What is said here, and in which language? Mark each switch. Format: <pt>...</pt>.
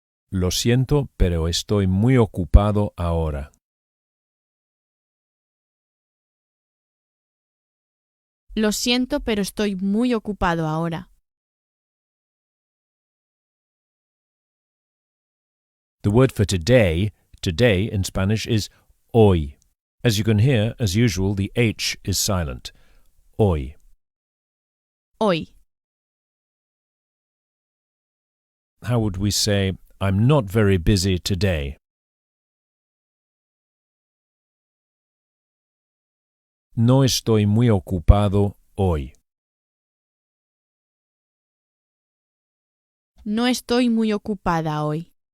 <es>Lo siento, pero estoy muy ocupado ahora. Lo siento, pero estoy muy ocupado ahora.</es> <en>The word for today in Spanish is hoy. As you can hear, as usual, the H is silent.</en> <es>hoy. Hoy.</es> <en>How would we say, I'm not very busy today?</en> <es>No estoy muy ocupado hoy. No estoy muy ocupada hoy.</es>